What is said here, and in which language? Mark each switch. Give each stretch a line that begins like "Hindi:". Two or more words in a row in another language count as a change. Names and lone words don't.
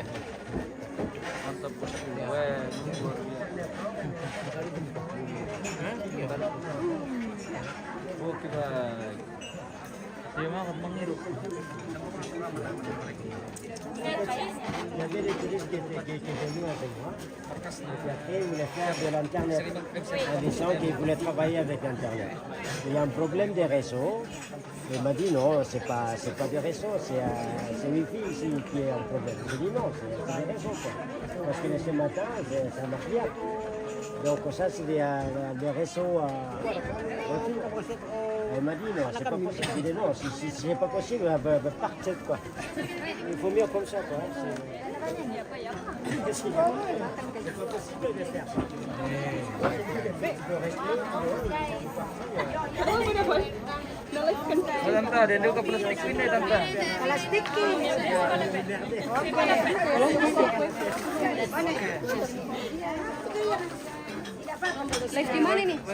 Indonesian: Mantap bosku. Weh, oke baik. Terima kasih menghirup.
French: Après, il voulait faire de l'Internet. Un des gens qui voulait travailler avec Internet. Il y a un problème des réseaux. Il m'a dit non, c'est pas des réseaux, c'est Wi-Fi ici qui est un problème. J'ai dit non, c'est des réseaux quoi. Parce que ce matin, ça marche bien. Donc ça, c'est des réseaux. Elle m'a dit non, c'est pas possible. J'ai dit non, si c'est pas possible, partez quoi. Il faut mieux comme ça quoi. C'est pas possible de faire ça.
Indonesian: Oh, tante, dia ke plastik ini tante. Plastik ini. Live di mana nih?